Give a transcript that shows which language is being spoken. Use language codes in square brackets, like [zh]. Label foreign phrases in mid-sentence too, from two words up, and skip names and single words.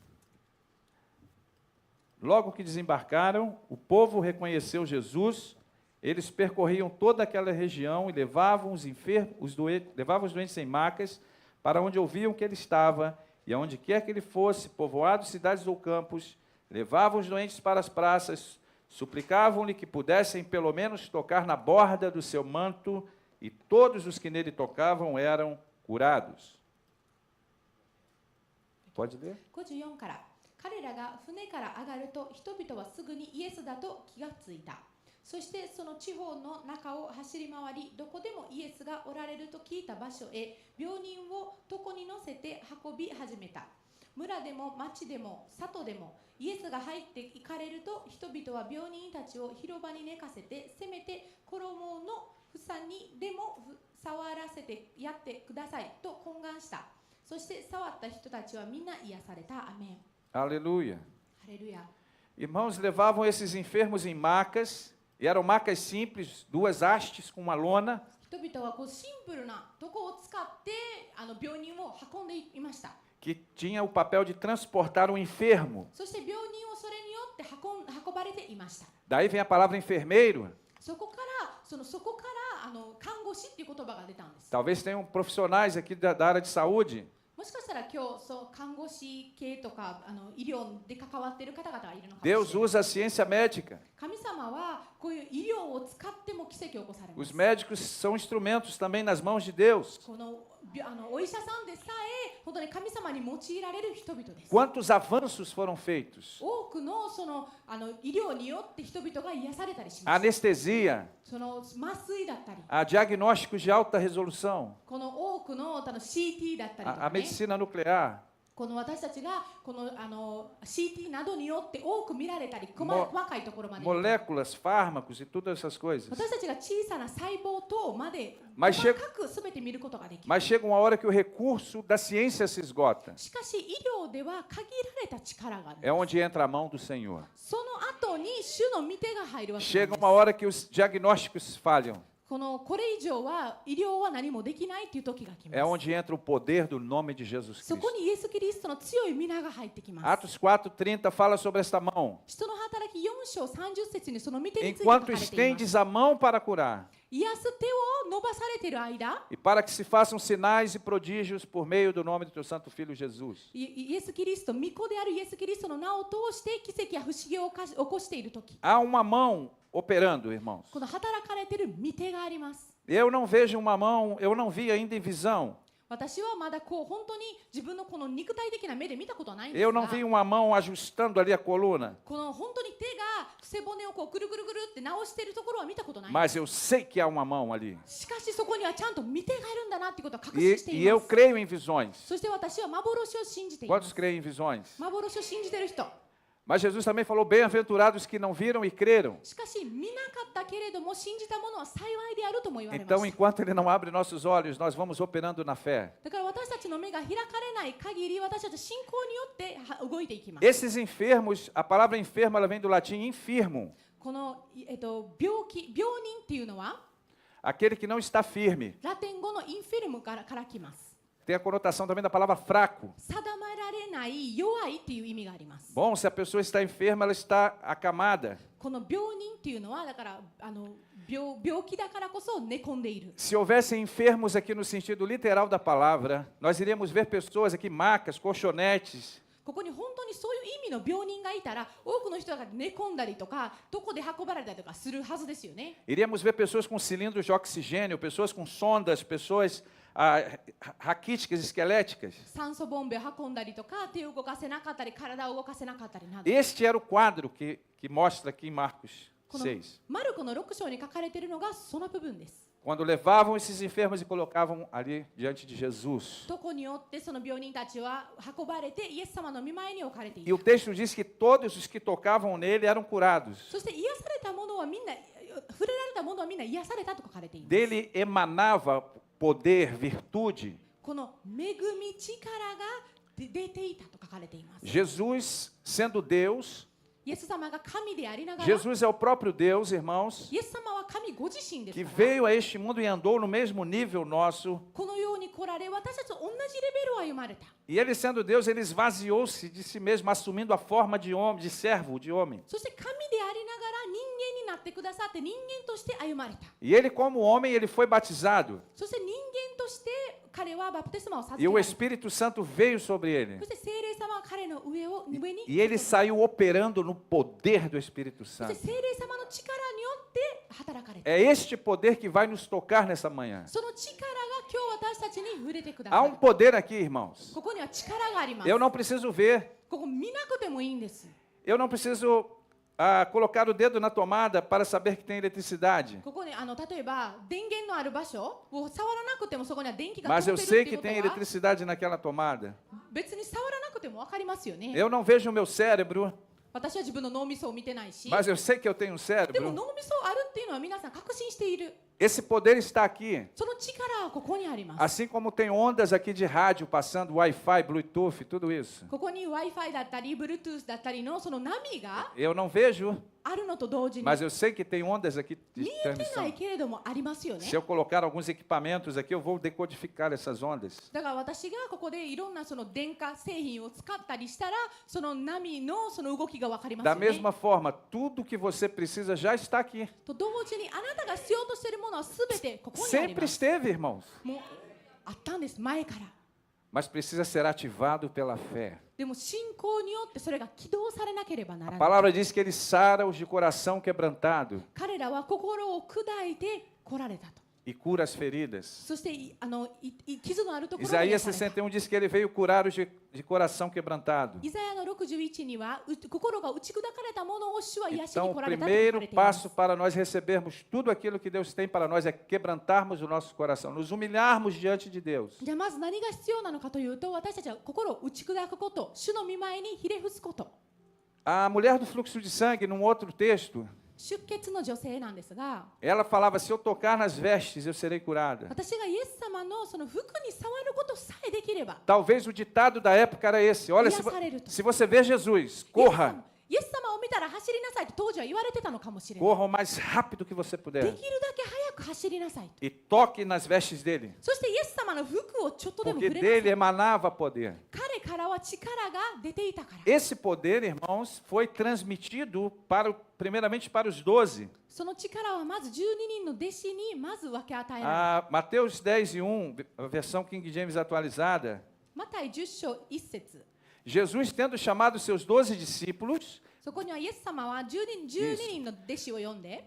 [pt] Logo que desembarcaram, o povo reconheceu Jesus Eles percorriam toda aquela região e levavam os doentes em macas para onde ouviam que ele estava, e aonde quer que ele fosse, povoados, cidades ou campos, levavam os doentes para as praças, suplicavam-lhe que pudessem pelo menos tocar na borda do seu manto, e todos os que nele tocavam eram curados. Pode ler? [ja] 54 から。彼らが船から上がると、人々はすぐにイエスだと気がついた。そしてその地方の中を走り回り、どこでもイエスがおられると聞いた場所へ病人を床に乗せて運び始めた。村でも町でも里でもイエスが入って行かれると、人々は病人たちを広場に寝かせて、せめて衣の房にでも触らせてやってくださいと懇願した。そして触った人たちはみんな癒された。アメン。 [pt] Aleluia. Aleluia. Irmãos, levavam esses enfermos em macas, e eram macas simples, 2 hastes com uma lona. [ja] 人々はこうシンプルな床を使って病人を運んでいました。 [pt] Que tinha o papel de transportar um enfermo. [ja] そして病人をそれによって運ばれていました。 [pt] Daí vem a palavra enfermeiro. [ja] そこから看護師っていう言葉が出たんです。 [pt] Talvez tenham profissionais aqui da área de saúde. [ja] もしかしたら今日看護師系とか医療で関わっている方々がいるのかもしれない。 [pt] Deus usa a ciência médica. [ja] 神様はこういう医療を使っても奇跡を起こされます。 [pt] Os médicos são instrumentos também nas mãos de Deus. [ja] このお医者さんでさえ本当に神様に用いられる人々です。 [pt] Quantos avanços foram feitos? [ja] 多くの医療によって人々が癒されたりします。 [pt] Anestesia, [ja] 麻酔だったり、 [pt] a diagnósticos de alta resolução, [ja] この多くのCT だったりとか、 [pt] a medicina nuclear, [ja] この私たちがこのCT などによって多く見られたり、細かいところまで [pt] moléculas, fármacos e todas essas coisas. [ja] 私たちが小さな細胞等まで [pt] Mas [ja] 細かくすべて見ることができる。 [pt] Mas chega uma hora que o recurso da ciência se esgota. [ja] しかし医療では限られた力がある。 [pt] É onde entra a mão do Senhor. [ja] その後に主の御手が入るわけです。 [pt] Chega uma hora que os diagnósticos falham. [ja] これ以上は医療は何もできないという時が来ます。 [pt] É onde entra o poder do nome de Jesus [ja] そ [pt] Cristo. [ja] こにイエス・キリストの強い皆が入ってきます。 [pt] Atos 4:30 fala sobre esta mão. [ja] 使徒の働き4章30節にその御手について書 [pt] Enquanto [ja] かれています。 [pt] estendes a mão para curar, [ja] 癒す手を伸ばされている間、 [pt] e para que se façam sinais e prodígios por meio do nome do teu santo filho Jesus. [ja] イエス・キリスト、御子であるイエス・キリストの名を通して奇跡や不思議を起こしている時、 [pt] Há uma mão operando, irmãos. [ja] この働かれている御手があります。 [pt] Eu não vejo uma mão, eu não vi ainda em visão. [ja] 私はまだ本当に自分のこの肉体的な目で見たことはないんです [pt] Eu [ja] が、 [pt] não vi uma mão ajustando ali a coluna. [ja] この本当に手が背骨をくるくるくるって直しているところは見たことない。 [pt] Mas eu sei que há uma mão ali. [ja] しかしそこにはちゃんと御手がいるんだなってことを確信してい [pt] E [ja] ま [pt] eu [ja] す。 [pt] creio em visões. [ja] そして私は幻を信じていま [pt] Quantos [ja] す。 [pt] creem em visões? [ja] 幻を信じている人。 [pt] Mas Jesus também falou: bem-aventurados que não viram e creram. [ja] しかし見なかったけれども信じた者は幸いであるとも言われま [pt] Então, [ja] す。 [pt] enquanto Ele não abre nossos olhos, nós vamos operando na fé. [ja] だから私たちの目が開かれない限り、私たちは信仰によって動いていきます。 [pt] Esses enfermos, a palavra enfermo, ela vem do latim infirmo. [ja] この、病人っていうのは [pt] Aquele que não está firme. [ja] ラテン語のインフィルムから来ます。 [pt] Tem a conotação também da palavra fraco. [ja] 定められない弱いっていう意味があります。 [pt] Bom, se a pessoa está enferma, ela está acamada. [ja] この病人っていうのはだから病気だからこそ寝込んでいる。 [pt] Se houvessem enfermos aqui no sentido literal da palavra, nós iríamos ver pessoas aqui, macas, colchonetes. [ja] ここに本当にそういう意味の病人がいたら、多くの人が寝込んだりとか、どこで運ばれたりとかするはずですよね。 [pt] Iríamos ver pessoas com cilindros de oxigênio, pessoas com sondas, pessoas raquíticas, esqueléticas. [ja] 酸素ボンベを運んだりとか、手を動かせなかったり、体を動かせなかったりなど。 [pt] Este era o quadro que mostra aqui em Marcos 6. [ja] マルコの6章に書かれているのがその部分です。 [pt] Quando levavam esses enfermos e colocavam ali diante de Jesus. [ja] どこによってその病人たちは運ばれてイエス様の御前に置かれてい [pt] E o [ja] た。 [pt] texto diz que todos os que tocavam nele eram curados. [ja] そして癒された者はみんな、触れられた者はみんな癒されたと書かれています。 [pt] Dele emanava poder, virtude. [ja] この恵み力が出ていたと書かれています。 [pt] Jesus, sendo Deus, [ja] イエス様が神でありながら、 [pt] Jesus é o próprio Deus, irmãos, [ja] イエス様は神ご自身です [pt] que [ja] から、 [pt] veio a este mundo e andou no mesmo nível nosso. [ja] このように来られ、私たちと同じレベルを歩まれた。 [pt] E ele, sendo Deus, ele esvaziou-se de si mesmo, assumindo a forma de homem, de servo, de homem. [ja] そして神でありながら人間になってくださって人間として歩まれた。 [pt] E ele, como homem, ele foi batizado. [ja] そして人間として彼はバプテスマを授け [pt] E [ja] ら [pt] o [ja] れた。 [pt] Espírito Santo veio sobre ele. [ja] そして聖霊様は彼の上に [pt] E ele saiu operando no poder do Espírito [ja] そして [pt] Santo. [ja] 聖霊様の力によって働かれた。 [pt] É este poder que vai nos tocar nessa manhã. [ja] その力が今日私たちに触れてくだ [pt] Há [ja] さ [pt] um [ja] い。 [pt] poder aqui, irmãos. [ja] ここには力があります。 [pt] Eu não preciso ver. [ja] ここ見なくてもいいんです。 [pt] Eu não preciso colocar o dedo na tomada para saber que tem eletricidade. [ja] ここに例えば電源のある場所を触らなくてもそこには電気が [pt] Mas [ja] 通 [pt] eu [ja] ってる [pt] sei [ja] ってい [pt] que [ja] うこと [pt] tem [ja] は [pt] eletricidade naquela tomada. [ja] 別に触らなくても分かりますよね。 [pt] Eu não vejo o meu cérebro, [ja] 私は自分の脳みそを見てないし、 [pt] mas eu sei que eu tenho um [ja] でも [pt] cérebro. [ja] 脳みそあるっていうのは皆さん確信している。 [pt] Esse poder está aqui. [ja] その力はここにあります。 [pt] Assim como tem ondas aqui de rádio passando Wi-Fi, Bluetooth, tudo isso. [ja] ここに Wi-Fi だったり Bluetooth だったりのその波が [pt] Eu não vejo, [ja] あるのと同時に [pt] mas eu sei que tem ondas aqui de [ja] 見えてな [pt] transmissão. [ja] いけれどもありますよね。 [pt] Se eu colocar alguns equipamentos aqui, eu vou decodificar essas ondas. [ja] だから私がここでいろんなその電化製品を使ったりしたらその波のその動きが分かります [pt] Da [ja] よね。 [pt] mesma forma, tudo que você precisa já está aqui. [ja] と同時にあなたが必要としているものはすべてここにあり [pt] Sempre [ja] ます。 [pt] esteve, irmãos. [ja] もうあったんです前から。 [pt] Mas precisa ser ativado pela fé. [ja] でも信仰によってそれが起動されなければな [pt] A [ja] らない。 [pt] palavra diz que ele sara os de coração quebrantado [ja] 彼らは心を砕いて来られたと。 [pt] e cura as feridas. [ja] そして傷のあるところに癒 [pt] Isaías [ja] された。 [pt] 61 diz que ele veio curar os de coração quebrantado. [ja] イザヤの61には心が打ち砕かれたものを主は癒し [pt] Então, [ja] に [pt] o [ja] 来られたと書かれ [pt] primeiro [ja] ています [pt] passo。para nós recebermos tudo aquilo que Deus tem para nós é quebrantarmos o nosso coração, nos humilharmos diante de Deus. [ja] じゃあまず何が必要なのかというと私たちは心を打ち砕くこと、主の御前にひれ伏すこと。 [pt] A mulher do fluxo de sangue, num outro texto, [ja] 出血の女性なんですが、 [pt] ela falava: se eu tocar nas vestes, eu serei curada. [ja] 私がイエス様のその服に触ることさえできれば、 [pt] Talvez o ditado da época era esse: olha, se você ver Jesus, corra, [ja] イエス様を見たら走りなさいと当時は言われてたのかもしれない。 [pt] corra o mais rápido que você [ja] で [pt] puder [ja] きるだけ早く走りなさいと。 [pt] e toque nas vestes dele, [ja] そしてイエス様の服をちょっとでも [pt] porque [ja] 触れなさい。 [pt] dele emanava poder. [ja] 彼からは力が出ていたから。 [pt] Esse poder, irmãos, foi transmitido primeiramente para os 12. [ja] その力はまず12人の弟子にまず分け与えられた。 [pt] Mateus 10:1, a versão King James atualizada. [ja] マタイ10章1節。 [pt] Jesus, tendo chamado seus 12 discípulos, [ja] そこにはイエス様は12人の弟子を呼んで、